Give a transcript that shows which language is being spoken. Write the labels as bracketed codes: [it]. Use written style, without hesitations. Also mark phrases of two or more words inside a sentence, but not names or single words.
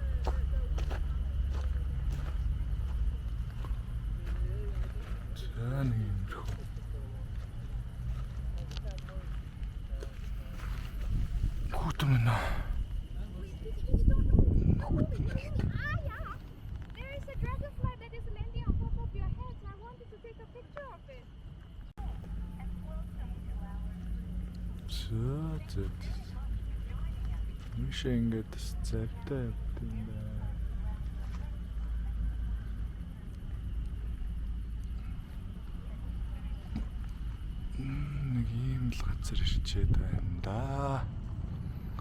[mn] За нэг юмрх. Хүүтэн нэ. Хүүтэн. [en] There is a dragonfly that is landing on top of your head. I wanted to take a picture of it. [mn] Зөө. Миш ингээд завтай явд юм байна. Нэг ийм л газар ирчээд байна да.